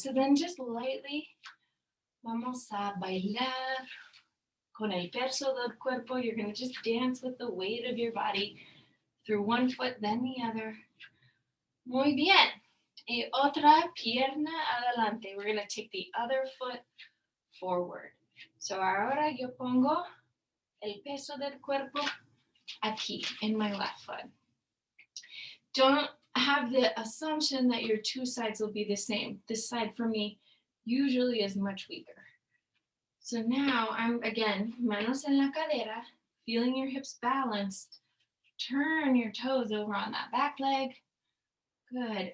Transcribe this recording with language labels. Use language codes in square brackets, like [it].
[en] So then just lightly [es] vamos a bailar con el peso del cuerpo. [en] You're going to just dance with the weight of your body through one foot, then the other. [es] Muy bien. Y otra pierna adelante. [en] We're going to take the other foot forward. [es] So ahora yo pongo el peso del cuerpo aquí [en] in my left foot. Don't have the assumption that your two sides will be the same. This side for me usually is much weaker. So now I'm, again, [es] manos en la cadera, [en] feeling your hips balanced. Turn your toes over on that back leg. Good.